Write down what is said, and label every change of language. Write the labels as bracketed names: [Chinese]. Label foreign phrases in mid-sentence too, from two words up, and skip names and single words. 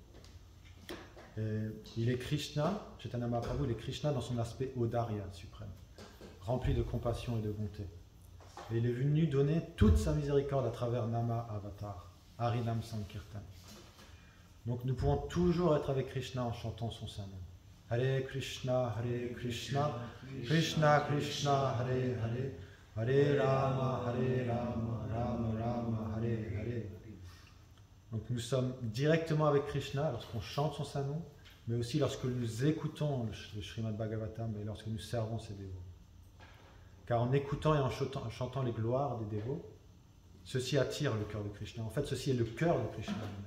[French] Et il est Krishna, Chaitanya Mahaprabhu, il est Krishna dans son aspect Audarya suprême, rempli de compassion et de bonté. Et il est venu donner toute sa miséricorde à travers [Sanskrit] Nama Avatar, Harinam Sankirtan. [French] Donc nous pouvons toujours être avec Krishna en chantant son saint nom. [Sanskrit] Hare Krishna, Krishna Krishna, Hare Hare, Hare Rama, Rama Rama, Hare Hare. [French] Donc nous sommes directement avec Krishna lorsqu'on chante son saint nom, mais aussi lorsque nous écoutons le Srimad Bhagavatam et lorsque nous servons ses dévots. Car en écoutant et en chantant les gloires des dévots, ceci attire le cœur de Krishna. En fait, ceci est le cœur de Krishna lui-même.